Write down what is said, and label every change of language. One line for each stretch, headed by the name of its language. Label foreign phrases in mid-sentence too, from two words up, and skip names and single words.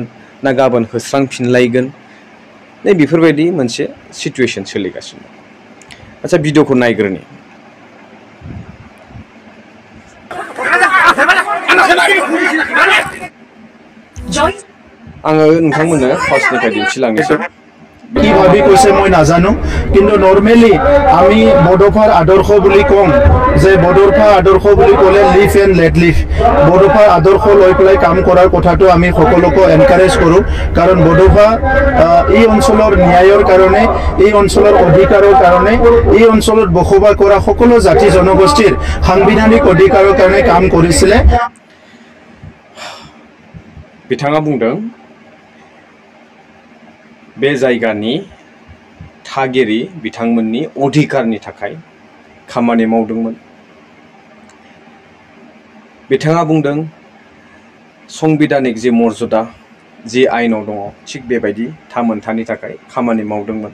Bodo: ना गाबोन होस्रांफिनलायगोन? नै बेफोरबायदि मोनसे सिटुएसन सोलिगासिनो दं। आচ্ছা भिडिअखौ नायग्रोनि। आङो नोंथांमोननो फार्स्टनिफ्राय दिन्थिलांनोसै।
Assamese: কিভাবে কৈছে মই নাজানো, কিন্তু নৰ্মেলি আমি বড়োফাৰ আদৰ্শ বুলি কম যে বড়োফাৰ আদৰ্শ বুলি ক'লে
English: live and let live.
Assamese: বড়োফাৰ আদৰ্শ লৈ পেলাই কাম কৰাৰ কথাটো আমি সকলোকে এনকাৰেজ কৰোঁ। কাৰণ বড়োফা এই অঞ্চলৰ ন্যায়ৰ কাৰণে, এই অঞ্চলৰ অধিকাৰৰ কাৰণে, এই অঞ্চলত বসবাস কৰা সকলো জাতি জনগোষ্ঠীৰ সাংবিধানিক অধিকাৰৰ কাৰণে কাম কৰিছিলে।
Bodo: बिथाङा बुंदों बे जायगानि थागिरि बिथांमोननि अधिकारनि थाखाय खामानि मावदोंमोन। बिथाङा बुंदों संबिधानिक जि मर्यादा जि आयेनाव दङ थिग बेबायदि थामोनथानि थाखाय खामानि मावदोंमोन।